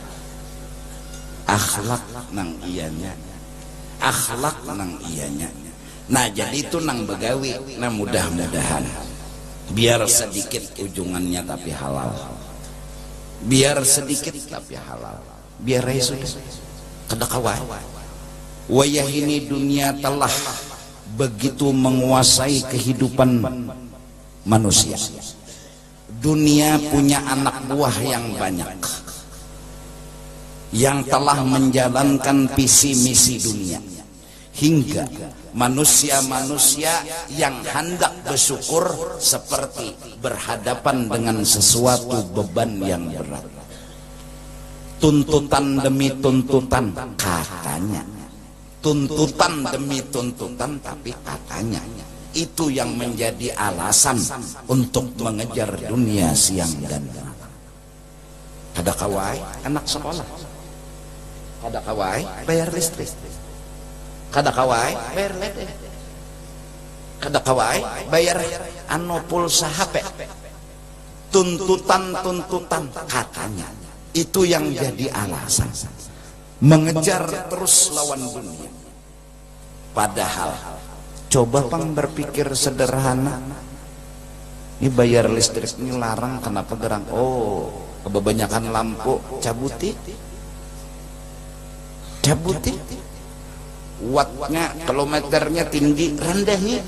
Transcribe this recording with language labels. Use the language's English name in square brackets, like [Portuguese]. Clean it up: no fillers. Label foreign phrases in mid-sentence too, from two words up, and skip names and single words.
[Banjar] Akhlak nang ianya. Akhlak nang ianya. Nah jadi itu nang begawi. Nah mudah-mudahan biar sedikit ujungannya tapi halal, biar sedikit tapi halal, biar sudah kada kawai. [Indonesian] Wayah ini dunia telah begitu menguasai kehidupan manusia. Dunia punya anak buah yang banyak, yang telah menjalankan visi misi dunia, hingga manusia-manusia yang hendak bersyukur seperti berhadapan dengan sesuatu beban yang berat. Tuntutan demi tuntutan katanya, tuntutan demi tuntutan, tapi katanya itu yang menjadi alasan untuk mengejar dunia siang dan malam. [Banjar] Kada kawai anak sekolah, kada kawai bayar listrik, kada kawai bayar lede, kada kawai bayar pulsa HP. [Indonesian] Tuntutan katanya itu yang jadi alasan mengejar terus lawan dunia. [Banjar] Padahal coba pang berpikir sederhana, ini bayar listrik ini larang, kenapa gerang? Oh, kebanyakan lampu cabuti wattnya, kilometernya tinggi, rendahi.